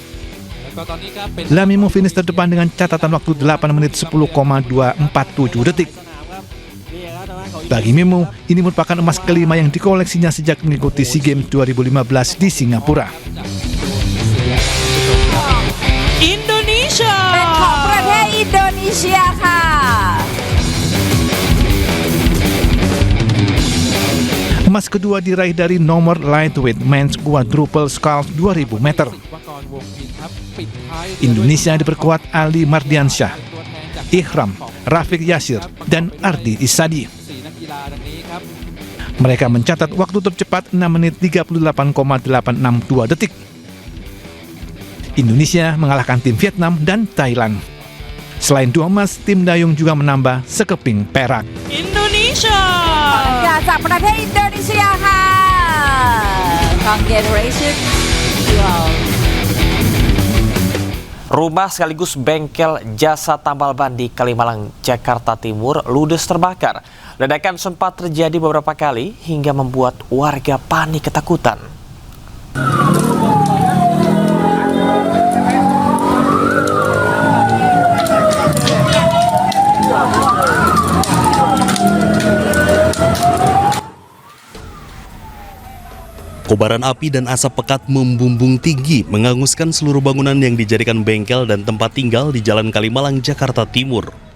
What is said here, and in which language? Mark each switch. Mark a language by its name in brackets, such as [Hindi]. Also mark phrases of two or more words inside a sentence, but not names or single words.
[Indonesian] Lamimu finish terdepan dengan catatan waktu 8 menit 10,247 detik. Bagi Mimu, ini merupakan emas kelima yang dikoleksinya sejak mengikuti SEA Games 2015 di Singapura. [Thai] Indonesia เป็นของประเทศอินโดนีเซียค่ะ [Indonesian] Emas kedua diraih dari nomor [English] lightweight men's quadruple sculls [Indonesian] 2000 meter. Indonesia diperkuat Ali Mardiansyah, Ihram, Rafiq Yasir, dan Ardi Isadi. Mereka mencatat waktu tercepat 6 menit 38,862 detik. Indonesia mengalahkan tim Vietnam dan Thailand. Selain 2 emas, tim dayung juga menambah sekeping perak. [Thai] Indonesia จากประเทศอินโดนีเซียค่ะ [English] Congratulations to all [Indonesian] Rumah sekaligus bengkel jasa tambal ban di Kalimalang, Jakarta Timur ludes terbakar. Ledakan sempat terjadi beberapa kali hingga membuat warga panik ketakutan. Kobaran api dan asap pekat membumbung tinggi, menghanguskan seluruh bangunan yang dijadikan bengkel dan tempat tinggal di Jalan Kalimalang, Jakarta Timur.